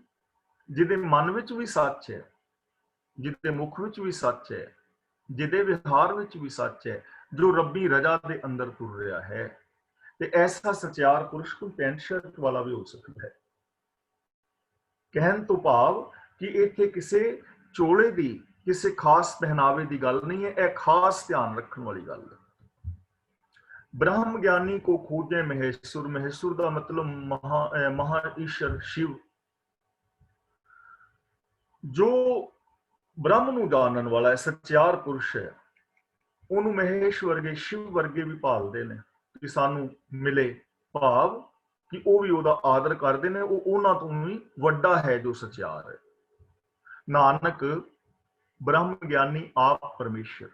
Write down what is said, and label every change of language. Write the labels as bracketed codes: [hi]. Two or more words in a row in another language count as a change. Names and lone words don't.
[pa] ਜਿਹਦੇ ਮਨ ਵਿੱਚ ਵੀ ਸੱਚ ਹੈ, ਜਿਹਦੇ ਮੁਖ ਵਿੱਚ ਵੀ ਸੱਚ ਹੈ, ਜਿਹਦੇ ਵਿਹਾਰ ਵਿੱਚ ਵੀ ਸੱਚ ਹੈ, ਜੋ ਰੱਬੀ ਰਜਾ ਦੇ ਅੰਦਰ ਤੁਰ ਰਿਹਾ ਹੈ। ਤੇ ਐਸਾ ਸਚਿਆਰ ਪੁਰਸ਼ ਕੋਈ ਪੈਂਟ ਸ਼ਰਟ ਵਾਲਾ ਵੀ ਹੋ ਸਕਦਾ ਹੈ। ਕਹਿਣ ਤੋਂ ਭਾਵ ਕਿ ਇੱਥੇ ਕਿਸੇ ਚੋਲੇ ਦੀ, ਕਿਸੇ ਖਾਸ ਪਹਿਨਾਵੇ ਦੀ ਗੱਲ ਨਹੀਂ ਹੈ। ਇਹ ਖਾਸ ਧਿਆਨ ਰੱਖਣ ਵਾਲੀ ਗੱਲ ਹੈ। [hi] ब्रह्म ज्ञानी को खोजे महेश्वर, महेश्वर का मतलब महा ईश्वर शिव। [pa] ਜੋ ਬ੍ਰਹਮ ਨੂੰ ਜਾਣਨ ਵਾਲਾ ਹੈ, ਸੱਚਿਆਰ ਪੁਰਸ਼ ਹੈ, ਉਹਨੂੰ ਮਹੇਸ਼ ਵਰਗੇ, ਸ਼ਿਵ ਵਰਗੇ ਵੀ ਭਾਲਦੇ ਨੇ ਕਿ ਸਾਨੂੰ ਮਿਲੇ। ਭਾਵ ਕਿ ਉਹ ਵੀ ਉਹਦਾ ਆਦਰ ਕਰਦੇ ਨੇ, ਉਹ ਉਹਨਾਂ ਤੋਂ ਵੀ ਵੱਡਾ ਹੈ ਜੋ ਸੱਚਿਆਰ ਹੈ। ਨਾਨਕ ਬ੍ਰਹਮ ਗਿਆਨੀ ਆਪ ਪਰਮੇਸ਼ਰ।